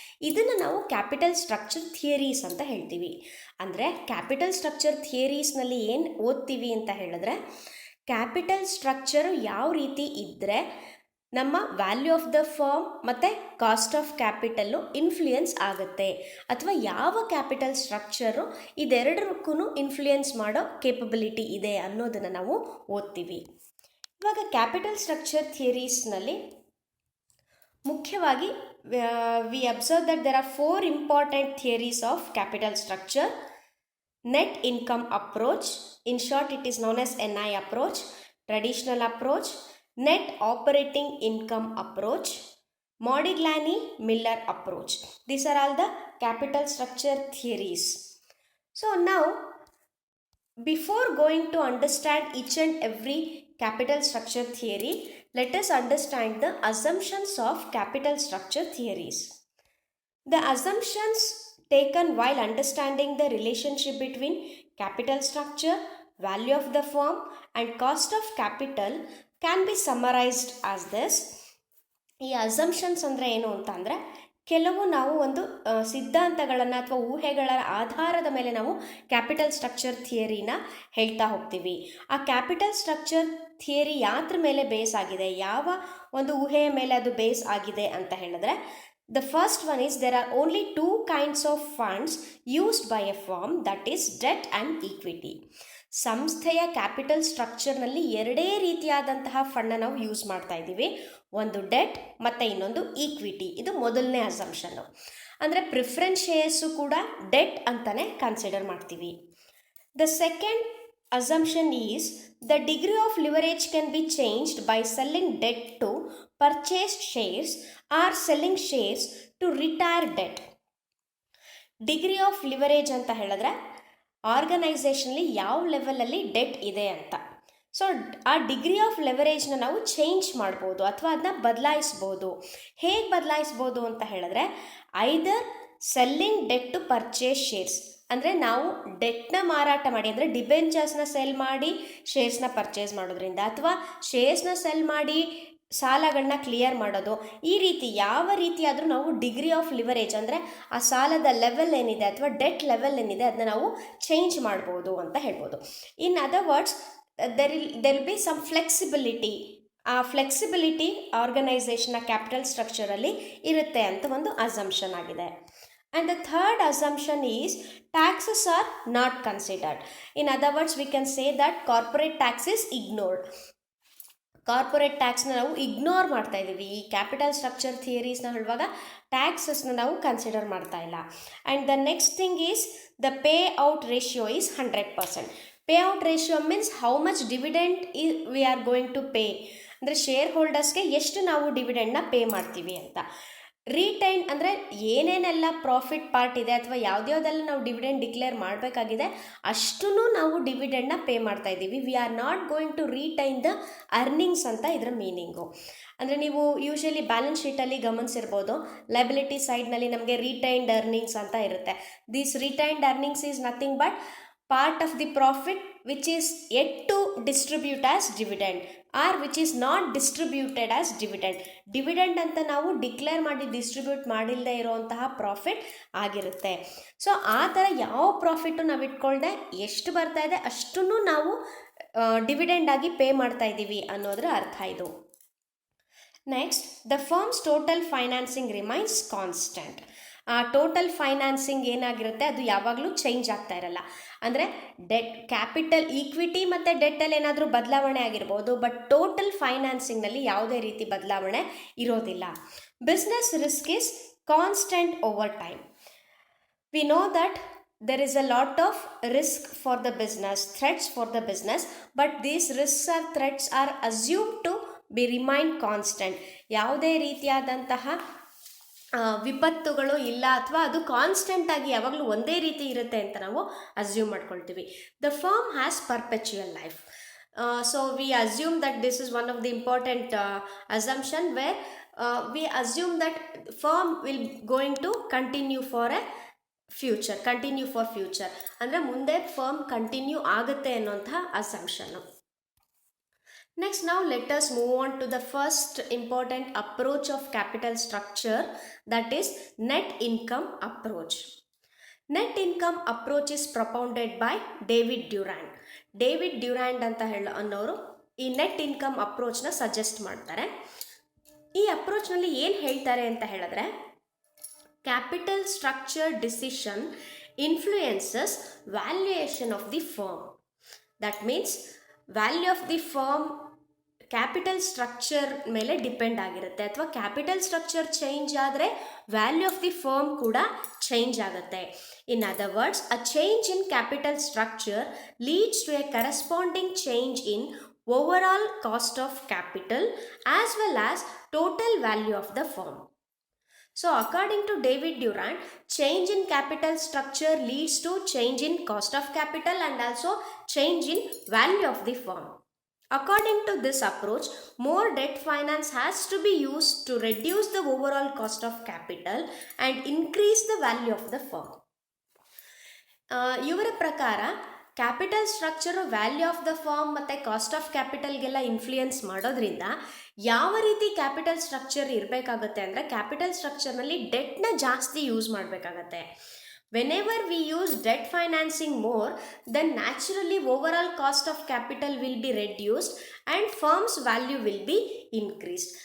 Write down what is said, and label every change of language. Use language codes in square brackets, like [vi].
[kn] ಇದನ್ನು ನಾವು capital structure theories ಅಂತ ಹೇಳ್ತೀವಿ. ಅಂದರೆ ಕ್ಯಾಪಿಟಲ್ ಸ್ಟ್ರಕ್ಚರ್ ಥಿಯರೀಸ್ನಲ್ಲಿ ಏನು ಓದ್ತೀವಿ ಅಂತ ಹೇಳಿದ್ರೆ ಕ್ಯಾಪಿಟಲ್ ಸ್ಟ್ರಕ್ಚರು ಯಾವ ರೀತಿ ಇದ್ದರೆ ನಮ್ಮ ವ್ಯಾಲ್ಯೂ ಆಫ್ ದ ಫರ್ಮ್ ಮತ್ತು ಕಾಸ್ಟ್ ಆಫ್ ಕ್ಯಾಪಿಟಲ್ಲು ಇನ್ಫ್ಲೂಯೆನ್ಸ್ ಆಗುತ್ತೆ ಅಥವಾ ಯಾವ ಕ್ಯಾಪಿಟಲ್ ಸ್ಟ್ರಕ್ಚರು ಇದೆರಡಕ್ಕೂ ಇನ್ಫ್ಲೂಯೆನ್ಸ್ ಮಾಡೋ ಕೇಪಬಿಲಿಟಿ ಇದೆ ಅನ್ನೋದನ್ನು ನಾವು ಓದ್ತೀವಿ. ಇವಾಗ ಕ್ಯಾಪಿಟಲ್ ಸ್ಟ್ರಕ್ಚರ್ ಥಿಯರೀಸ್ನಲ್ಲಿ ಮುಖ್ಯವಾಗಿ [en] We observe that there are 4 important theories of capital structure. Net income approach, in short it is known as NI approach, traditional approach, net operating income approach, Modigliani-Miller approach. These are all the capital structure theories. So now before going to understand each and every capital structure theory, let us understand the assumptions of capital structure theories. The assumptions taken while understanding the relationship between capital structure, value of the firm and cost of capital can be summarized as this. [kn] ಈ assumptions ಅಂದರೆ ಏನು ಅಂತ ಅಂದರೆ ಕೆಲವು ನಾವು ಒಂದು ಸಿದ್ಧಾಂತಗಳನ್ನು ಅಥವಾ ಊಹೆಗಳ ಆಧಾರದ ಮೇಲೆ ನಾವು ಕ್ಯಾಪಿಟಲ್ ಸ್ಟ್ರಕ್ಚರ್ ಥಿಯರಿನ ಹೇಳ್ತಾ ಹೋಗ್ತೀವಿ. ಆ ಕ್ಯಾಪಿಟಲ್ ಸ್ಟ್ರಕ್ಚರ್ ಥಿಯರಿ ಯಾತ್ರ ಮೇಲೆ ಬೇಸ್ ಆಗಿದೆ, ಯಾವ ಒಂದು ಊಹೆಯ ಮೇಲೆ ಅದು ಬೇಸ್ ಆಗಿದೆ ಅಂತ ಹೇಳಿದ್ರೆ [en] The first one is there are only two kinds of funds used by a firm, that is debt and equity. [kn] ಸಂಸ್ಥೆಯ ಕ್ಯಾಪಿಟಲ್ ಸ್ಟ್ರಕ್ಚರ್ನಲ್ಲಿ ಎರಡೇ ರೀತಿಯಾದಂತಹ ಫಂಡನ್ನು ನಾವು ಯೂಸ್ ಮಾಡ್ತಾ ಇದ್ದೀವಿ, ಒಂದು ಡೆಟ್ ಮತ್ತು ಇನ್ನೊಂದು ಈಕ್ವಿಟಿ. ಇದು ಮೊದಲನೇ ಅಸಂಪ್ಷನ್ನು. ಅಂದರೆ ಪ್ರಿಫರೆನ್ಸ್ ಶೇರ್ಸು ಕೂಡ ಡೆಟ್ ಅಂತಲೇ ಕನ್ಸಿಡರ್ ಮಾಡ್ತೀವಿ. [en] The second assumption is the degree of leverage can be changed by selling debt to purchase shares or selling shares to retire debt. [kn] Degree of leverage ಅಂತ ಹೇಳಿದ್ರೆ ಆರ್ಗನೈಸೇಷನಲ್ಲಿ ಯಾವ ಲೆವೆಲಲ್ಲಿ ಡೆಟ್ ಇದೆ ಅಂತ. So ಆ ಡಿಗ್ರಿ ಆಫ್ ಲೆವರೇಜ್ನ ನಾವು change ಮಾಡ್ಬೋದು ಅಥವಾ ಅದನ್ನ ಬದಲಾಯಿಸ್ಬೋದು. ಹೇಗೆ ಬದಲಾಯಿಸ್ಬೋದು ಅಂತ ಹೇಳಿದ್ರೆ [en] either selling debt to purchase shares, [kn] ಅಂದರೆ ನಾವು ಡೆಟ್ನ ಮಾರಾಟ ಮಾಡಿ, ಅಂದರೆ ಡಿಬೆಂಚರ್ಸ್ನ ಸೆಲ್ ಮಾಡಿ ಶೇರ್ಸ್ನ ಪರ್ಚೇಸ್ ಮಾಡೋದ್ರಿಂದ, ಅಥವಾ ಶೇರ್ಸ್ನ ಸೆಲ್ ಮಾಡಿ ಸಾಲಗಳನ್ನ ಕ್ಲಿಯರ್ ಮಾಡೋದು, ಈ ರೀತಿ ಯಾವ ರೀತಿಯಾದರೂ ನಾವು ಡಿಗ್ರಿ ಆಫ್ ಲಿವರೇಜ್ ಅಂದರೆ ಆ ಸಾಲದ ಲೆವೆಲ್ ಏನಿದೆ ಅಥವಾ ಡೆಟ್ ಲೆವೆಲ್ ಏನಿದೆ ಅದನ್ನ ನಾವು ಚೇಂಜ್ ಮಾಡ್ಬೋದು ಅಂತ ಹೇಳ್ಬೋದು. [en] In other words there will be some flexibility. [kn] ಆ ಫ್ಲೆಕ್ಸಿಬಿಲಿಟಿ ಆರ್ಗನೈಸೇಷನ್ನ ಕ್ಯಾಪಿಟಲ್ ಸ್ಟ್ರಕ್ಚರಲ್ಲಿ ಇರುತ್ತೆ ಅಂತ ಒಂದು ಅಸಂಪ್ಷನ್ ಆಗಿದೆ. [en] And the third assumption is taxes are not considered. In other words, we can say that corporate tax is ignored. [kn] Corporate ಟ್ಯಾಕ್ಸ್ನ ನಾವು ignore ಮಾಡ್ತಾ ಇದ್ದೀವಿ. ಈ capital structure ಥಿಯರೀಸ್ನ ಹೇಳುವಾಗ ಟ್ಯಾಕ್ಸಸ್ನ ನಾವು ಕನ್ಸಿಡರ್ ಮಾಡ್ತಾ ಇಲ್ಲ. [en] And the next thing is the pay out ratio is 100%. Pay out ratio means how much dividend we are going to pay, [kn] ಅಂದರೆ share ಹೋಲ್ಡರ್ಸ್ಗೆ ಎಷ್ಟು ನಾವು ಡಿವಿಡೆಂಡ್ನ ಪೇ ಮಾಡ್ತೀವಿ ಅಂತ. ರಿಟೈನ್ ಅಂದರೆ ಏನೇನೆಲ್ಲ ಪ್ರಾಫಿಟ್ ಪಾರ್ಟ್ ಇದೆ ಅಥವಾ ಯಾವುದ್ಯಾವುದೆಲ್ಲ ನಾವು ಡಿವಿಡೆಂಡ್ ಡಿಕ್ಲೇರ್ ಮಾಡಬೇಕಾಗಿದೆ ಅಷ್ಟೂ ನಾವು ಡಿವಿಡೆಂಡ್ನ ಪೇ ಮಾಡ್ತಾ ಇದ್ದೀವಿ. [en] we are not going to retain the earnings [kn] ಅಂತ ಇದರ ಮೀನಿಂಗು. ಅಂದರೆ ನೀವು ಯೂಶಲಿ ಬ್ಯಾಲೆನ್ಸ್ ಶೀಟಲ್ಲಿ ಗಮನಿಸಿರ್ಬೋದು, ಲಯಬಿಲಿಟಿ ಸೈಡ್ನಲ್ಲಿ ನಮಗೆ ರಿಟೈನ್ಡ್ ಅರ್ನಿಂಗ್ಸ್ ಅಂತ ಇರುತ್ತೆ. [en] This retained earnings is nothing but part of the profit which is yet to distribute as dividend or which is not distributed as dividend. [kn] Dividend ಅಂತ ನಾವು declare ಮಾಡಿ distribute ಮಾಡಿಲ್ಲದೆ ಇರೋವಂತಹ profit ಆಗಿರುತ್ತೆ. So ಆ ಥರ ಯಾವ profit ನಾವು ಇಟ್ಕೊಳ್ದೆ ಎಷ್ಟು ಬರ್ತಾ ಇದೆ ಅಷ್ಟನ್ನು ನಾವು ಡಿವಿಡೆಂಡ್ ಆಗಿ ಪೇ ಮಾಡ್ತಾ ಇದ್ದೀವಿ ಅನ್ನೋದ್ರ ಅರ್ಥ ಇದು. [en] Next, the firms total financing remains constant. [kn] Total financing ಏನಾಗಿರುತ್ತೆ ಅದು ಯಾವಾಗಲೂ ಚೇಂಜ್ ಆಗ್ತಾ ಇರಲ್ಲ. ಅಂದರೆ ಡೆಟ್ ಕ್ಯಾಪಿಟಲ್ ಈಕ್ವಿಟಿ ಮತ್ತು ಡೆಟ್ಟಲ್ಲಿ ಏನಾದರೂ ಬದಲಾವಣೆ ಆಗಿರ್ಬೋದು, ಬಟ್ ಟೋಟಲ್ ಫೈನಾನ್ಸಿಂಗ್ನಲ್ಲಿ ಯಾವುದೇ ರೀತಿ ಬದಲಾವಣೆ ಇರೋದಿಲ್ಲ. [en] Business risk is constant over time. We know that there is a lot of risk for the business, threats for the business, but these risks or threats are assumed to be remain constant. [kn] ಯಾವುದೇ ರೀತಿಯಾದಂತಹ ವಿಪತ್ತುಗಳು ಇಲ್ಲ ಅಥವಾ ಅದು ಕಾನ್ಸ್ಟೆಂಟಾಗಿ ಯಾವಾಗಲೂ ಒಂದೇ ರೀತಿ ಇರುತ್ತೆ ಅಂತ ನಾವು ಅಸ್ಯೂಮ್ ಮಾಡ್ಕೊಳ್ತೀವಿ. [en] The firm has perpetual life. So we assume that this is one of the important assumption where we assume that firm will going to continue for a future [kn] ಅಂದರೆ ಮುಂದೆ ಫರ್ಮ್ ಕಂಟಿನ್ಯೂ ಆಗುತ್ತೆ ಅನ್ನೋಂಥ ಅಸಂಪ್ಷನ್ನು. [en] Next, now let us move on to the first important approach of capital structure, that is net income approach. Net income approach is propounded by David Durand. [kn] David Durand ಅಂತ ಅನ್ನೋರು ಈ net income ಅಪ್ರೋಚ್ನ suggest ಮಾಡ್ತಾರೆ. ಈ ಅಪ್ರೋಚ್ನಲ್ಲಿ ಏನು ಹೇಳ್ತಾರೆ ಅಂತ ಹೇಳಿದ್ರೆ, [en] Capital structure decision influences valuation of the firm. That means [kn] value of the firm capital structure ಮೇಲೆ ಡಿಪೆಂಡ್ ಆಗಿರುತ್ತೆ, ಅಥವಾ ಕ್ಯಾಪಿಟಲ್ ಸ್ಟ್ರಕ್ಚರ್ ಚೇಂಜ್ ಆದರೆ ವ್ಯಾಲ್ಯೂ ಆಫ್ ದಿ ಫರ್ಮ್ ಕೂಡ ಚೇಂಜ್ ಆಗುತ್ತೆ. [en] In other words, a change in capital structure leads to a corresponding change in overall cost of capital as well as total value of the firm. So according to David Durand, change in capital structure leads to change in cost of capital and also change in value of the firm. According to this approach, more debt finance has to be used to reduce the overall cost of capital and increase the value of the firm. [kn] ಇವರ ಪ್ರಕಾರ capital structure value of the firm ಮತ್ತು cost of ಕ್ಯಾಪಿಟಲ್ಗೆಲ್ಲ influence ಮಾಡೋದ್ರಿಂದ ಯಾವ ರೀತಿ capital structure ಇರಬೇಕಾಗುತ್ತೆ ಅಂದರೆ, capital ಸ್ಟ್ರಕ್ಚರ್ನಲ್ಲಿ ಡೆಟ್ನ ಜಾಸ್ತಿ use ಮಾಡಬೇಕಾಗತ್ತೆ. [en] Whenever we use debt financing more, then naturally overall cost of capital will be reduced and firm's value will be increased.